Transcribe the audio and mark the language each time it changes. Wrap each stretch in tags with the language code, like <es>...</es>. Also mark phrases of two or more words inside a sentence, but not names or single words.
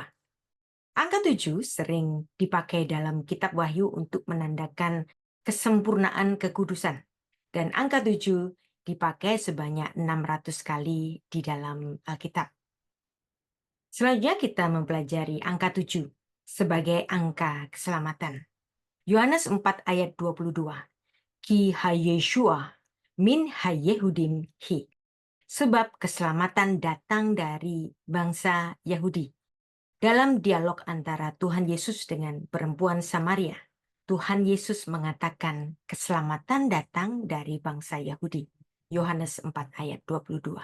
<id>Angka 7 sering dipakai dalam kitab Wahyu untuk menandakan kesempurnaan kekudusan. Dan angka 7 dipakai sebanyak 600 kali di dalam Alkitab. Selanjutnya kita mempelajari angka 7 sebagai angka keselamatan. Yohanes 4 ayat 22.</id> <he>כי הישועה מן היהודים היא.</he> <id>Sebab keselamatan datang dari bangsa Yahudi. Dalam dialog antara Tuhan Yesus dengan perempuan Samaria, Tuhan Yesus mengatakan keselamatan datang dari bangsa Yahudi. Yohanes 4 ayat 22.</id>